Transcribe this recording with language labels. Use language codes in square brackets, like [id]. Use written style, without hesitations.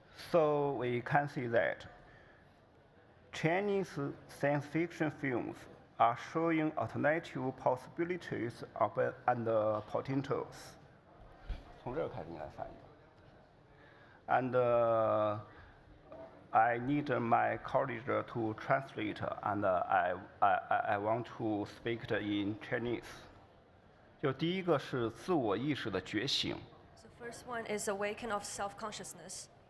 [en] So we can see that Chinese science fiction films are showing alternative possibilities and potentials. [zh] 从这儿开始应该翻译。 [en] And I need my colleague to translate, and I want to speak it in Chinese. [zh] 就第一个是自我意识的觉醒。 [en] So first one is awaken of self-consciousness.